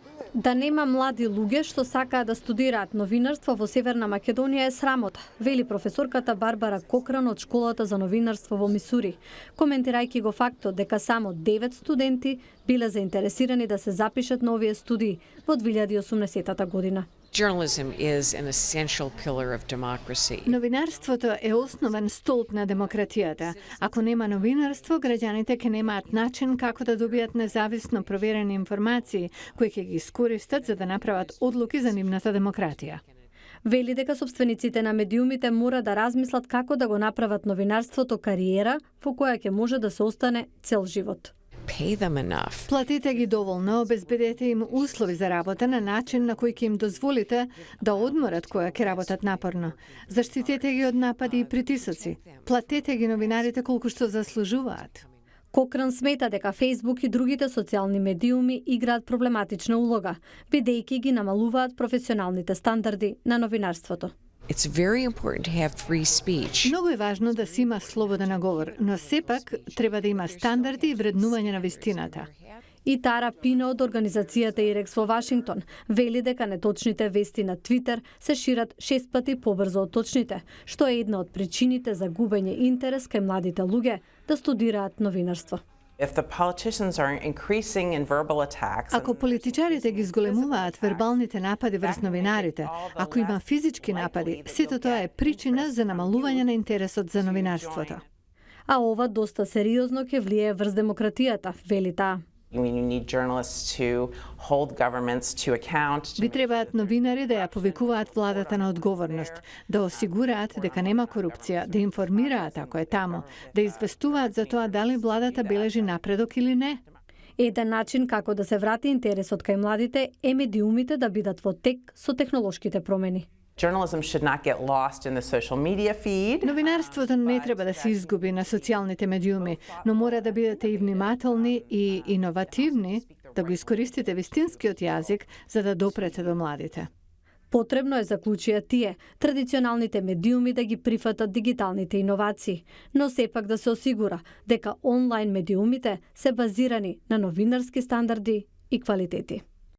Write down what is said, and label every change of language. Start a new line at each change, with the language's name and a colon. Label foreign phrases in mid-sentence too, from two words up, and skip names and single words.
Macedonian: Да нема млади луѓе што сакаат да студираат новинарство во Северна Македонија е срамота, вели професорката Барбара Кокран од школата за новинарство во Мисури, коментирајќи го фактот дека само 9 студенти биле заинтересирани да се запишат на овие студии во 2018 година.
English: Journalism is an essential pillar of democracy.
Macedonian: Новинарството е основен столб на демократијата. Ако нема новинарство, граѓаните ќе немаат начин како да добијат независно проверени информации, кои ќе ги искористат за да направат одлуки за нивната демократија. Вели дека собствениците на медиумите мора да размислат како да го направат новинарството кариера во која ќе може да се остане цел живот.
English: Pay them enough.
Macedonian: Платете ги доволно, обезбедете им услови за работа на начин на кој ќе им дозволите да одморат кога ќе работат напорно. Заштитете ги од напади и притисоци. Платете ги новинарите колку што заслужуваат. Кокран смета дека Фејсбук и другите социјални медиуми играат проблематична улога, бидејќи ги намалуваат професионалните стандарди на новинарството.
English: It's very important to have free speech.
Macedonian: Многу е важно да се има слободен говор, но сепак треба да има стандарди и вреднување на вистината. И Тара Пино од организацијата Ирекс во Вашингтон вели дека неточните вести на Твитер се шират 6 пати побрзо од точните, што е една од причините за губење интерес кај младите луѓе да студираат новинарство.
English: If the politicians are increasing in verbal attacks,
Macedonian: Ако политичарите ги зголемуваат вербалните напади врз новинарите, ако има физички напади, сето тоа е причина за намалување на интересот за новинарството. А ова доста сериозно ќе влие врз демократијата, вели таа.
English: you need journalists to hold governments to account.
Macedonian: Ви требаат новинари да ја повикуваат владата на одговорност, да осигураат дека нема корупција, да информираат ако е тамо, да известуваат за тоа дали владата бележи напредок или не. Еден начин како да се врати интересот кај младите е медиумите да бидат во тек со технолошките промени.
English: Journalism should not get lost in the social media feed.
Macedonian: Новинарството не треба да се изгуби на социјалните медиуми, но мора да бидете и внимателни и иновативни, да го искористите вистинскиот јазик за да допрете до младите. Потребно е, заклучија тие, традиционалните медиуми да ги прифатат дигиталните иновации, но сепак да се осигура дека онлайн медиумите се базирани на новинарски стандарди и квалитети.